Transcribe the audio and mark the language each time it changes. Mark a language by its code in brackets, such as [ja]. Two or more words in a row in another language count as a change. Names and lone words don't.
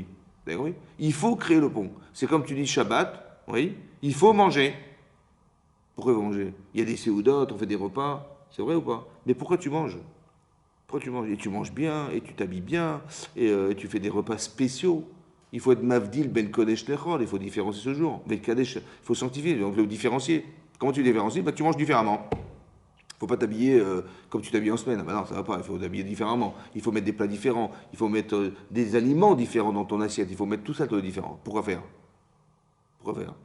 [fr] Vous avez compris? Il faut créer le pont. C'est comme tu dis Shabbat, oui, il faut manger. Pourquoi manger? Il y a des séoudotes, on fait des repas, c'est vrai ou pas? Mais pourquoi tu manges? Pourquoi tu manges? Et tu manges bien, et tu t'habilles bien, et tu fais des repas spéciaux. Il faut être [he] מבדיל בין קודש לחול, [fr] il faut différencier ce jour. [he] בין קדש, [fr] il faut sanctifier, donc le différencier. Comment tu différencies? Bah, tu manges différemment. Il ne faut pas t'habiller comme tu t'habilles en semaine. Bah non, ça ne va pas, il faut t'habiller différemment. Il faut mettre des plats différents, il faut mettre des aliments différents dans ton assiette, il faut mettre tout ça de différent. Pourquoi faire? Pourquoi faire?